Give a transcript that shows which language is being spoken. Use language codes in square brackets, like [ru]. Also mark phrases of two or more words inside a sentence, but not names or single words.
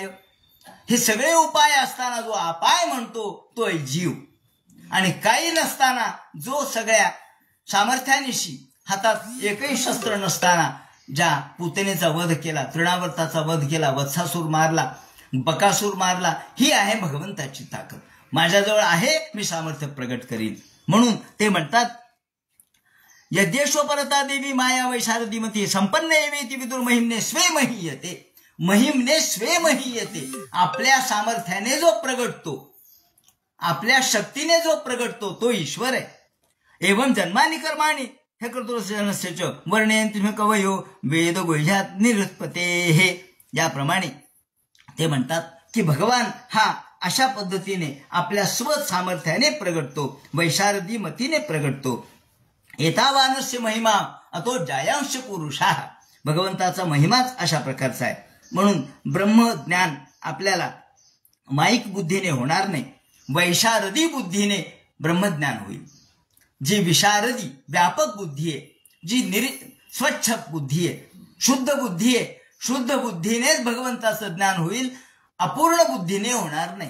[mr] हे सगळे उपाय असताना जो अपाय म्हणतो तो जीव, आणि काही नसताना जो सगळ्या सामर्थ्यानिशी हातात एकही शस्त्र नसताना ज्या पुतनेचा वध केला, तृणावर्ताचा वध केला, वत्सासूर मारला, बकासूर मारला, ही आहे भगवंताची ताकद. माझ्याजवळ आहे, मी सामर्थ्य प्रगट करीन. म्हणून ते म्हणतात [sa] यद्येश्वपरता देवी माया वैशारदीमती संपन्न एवेती विदुर महिमने स्वे महीयते. महिमने स्वे महीयते. [mr] आपल्या सामर्थ्याने जो प्रगटतो, आपल्या शक्तीने जो प्रगटतो तो ईश्वर आहे. [sa] एवं जन्मानी कर्माणी हे करतो जनस्यच वर्णयंती कवयो वेद गुह्यात निरुत्पते. [mr] हे याप्रमाणे ते म्हणतात की भगवान हा अशा पद्धतीने आपल्या स्व सामर्थ्याने प्रगटतो, वैशारदी मतीने प्रगटतो. [sa] एतावानस्य महिमा अतो जायांश पुरुषा. [mr] भगवंताचा महिमाच अशा प्रकारचा आहे. म्हणून ब्रह्मज्ञान आपल्याला माईक बुद्धीने होणार नाही, वैशारदी बुद्धीने ब्रह्मज्ञान होईल. जी विशारदी व्यापक बुद्धी आहे, जी स्वच्छ बुद्धी आहे, शुद्ध बुद्धी आहे, शुद्ध बुद्धीनेच भगवंताचं ज्ञान होईल, अपूर्ण बुद्धीने होणार नाही.